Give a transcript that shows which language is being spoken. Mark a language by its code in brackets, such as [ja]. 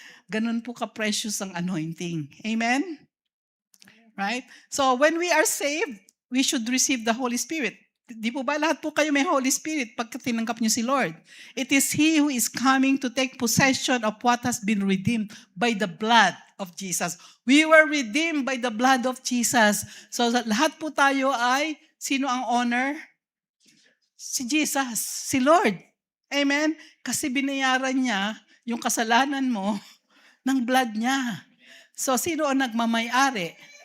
[tl] Ganun po ka-precious ang anointing. [en] Amen? Right? So, when we are saved, we should receive the Holy Spirit. [tl] Di po ba lahat po kayo may Holy Spirit pagka tinanggap niyo si Lord? [en] It is He who is coming to take possession of what has been redeemed by the blood of Jesus. We were redeemed by the blood of Jesus. [tl] So, lahat po tayo ay, sino ang honor? Si Jesus, si Lord. Amen? Kasi binayaran niya yung kasalanan mo ng blood niya. So, sino ang nagmamay-ari?